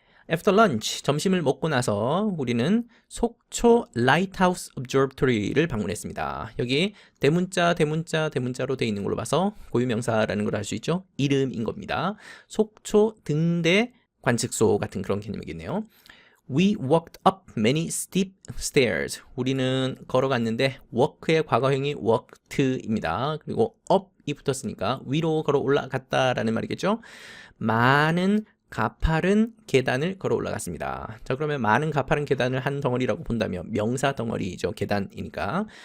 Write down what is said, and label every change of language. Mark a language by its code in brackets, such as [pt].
[en] After lunch, [ko] 점심을 먹고 나서 우리는 속초 Lighthouse Observatory를 방문했습니다. 여기 대문자로 되어 있는 걸로 봐서 고유명사라는 걸 알 수 있죠. 이름인 겁니다. 속초 등대 관측소 같은 그런 개념이겠네요. [en] We walked up many steep stairs. [ko] 우리는 걸어갔는데 walk의 과거형이 walked입니다. 그리고 up이 붙었으니까 위로 걸어 올라갔다라는 말이겠죠. 많은 가파른 계단을 걸어 올라갔습니다. 자, 그러면 많은 가파른 계단을 한 덩어리라고 본다면 명사 덩어리죠. 계단이니까.